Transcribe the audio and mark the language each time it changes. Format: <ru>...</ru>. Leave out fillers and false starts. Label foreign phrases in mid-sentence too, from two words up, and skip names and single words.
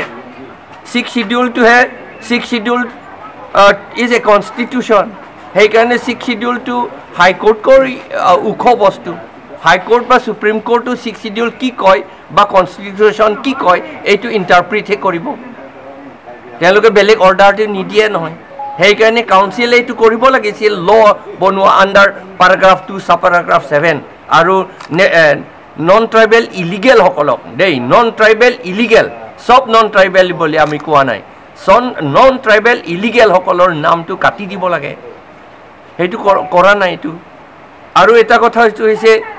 <as>6 শিডিউলটোহে 6</as> <en>schedule is a constitution</en> <as>সেইকাৰণে 6 শিডিউলটো হাইকোৰ্টৰ ওখ বস্তু হাইকোৰ্ট বা সুপ্ৰিম কোৰ্টো 6 শিডিউল কি কয় বা কনষ্টিটিউশ্যন কি কয় এইটো ইণ্টাৰপ্ৰিটহে কৰিব তেওঁলোকে বেলেগ অৰ্ডাৰটো নিদিয়ে নহয় সেইকাৰণে কাউন্সিলে এইটো কৰিব লাগিছিল ল বনোৱা</as> <en>under paragraph 2 sub paragraph 7</en> <as>আৰু</as> <en>non tribal illegal</en> <as>সকলক দেই</as> <en>non tribal illegal</en> <as>সব</as> <en>non tribal</en> <as>বুলি আমি কোৱা নাই</as> <en>non tribal illegal</en> <as>সকলৰ নামটো কাটি দিব লাগে সেইটো কৰা নাই এইটো আৰু এটা কথা হৈছে</as>